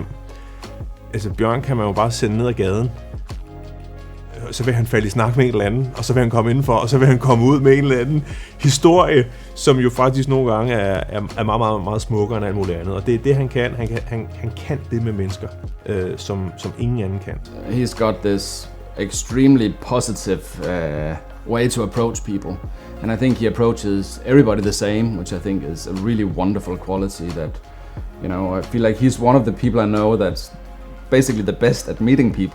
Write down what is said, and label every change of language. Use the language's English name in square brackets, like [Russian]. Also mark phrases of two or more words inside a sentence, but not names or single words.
[Danish] Altså Bjørn kan man jo bare sende ned ad gaden. Så vil han falde i snak med en eller anden, og så vil han komme indenfor, og så vil han komme ud med en eller anden historie, som jo faktisk nogle gange er meget, meget, meget smukkere end alt muligt andet. Og det er det, han kan. Han kan det med mennesker, som ingen anden kan. [English] He's got this extremely positive way to approach people. And I think he approaches everybody the same, which I think is a really wonderful quality that, I feel like he's one of the people I know that's basically the best at meeting people.